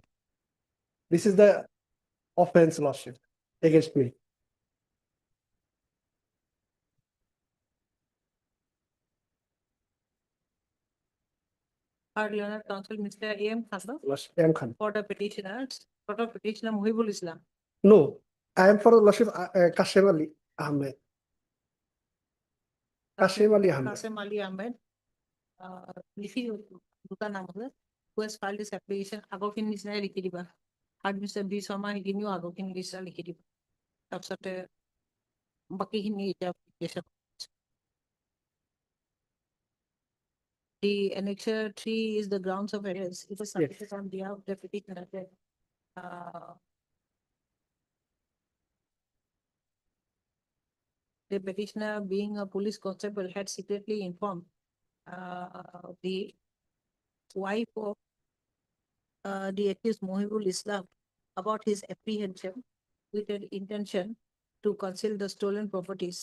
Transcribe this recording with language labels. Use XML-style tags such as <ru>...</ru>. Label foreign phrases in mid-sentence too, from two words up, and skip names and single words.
<en>This is the offense, Lordship, against me. Our learned counsel, Mr. A.M. Khan, Lordship, M. Khan. for the petitioners, for the petitioner Muhibul Islam. No, I am for Lordship Kashem Ali Ahmed. Kashem Ali Ahmed. Kasem Ali Ahmed.</en> <as>লিখি দুটা নাম আছে</as> <en>who has filed this application</en> <as>আগৰখিনি নিচিনাই লিখি দিবা হাৰ্ড মিষ্টাৰ বি শৰ্মা সেইখিনিও আগৰখিনি নিচিনা লিখি দিবা তাৰপিছতে বাকীখিনি এতিয়া</as> <en>application The annexure 3 is the grounds of arrest. It is submitted on behalf of the petitioner that the petitioner, being a police constable, had secretly informed the wife of the accused Mohibul Islam about his apprehension with an intention to conceal the stolen properties.</en>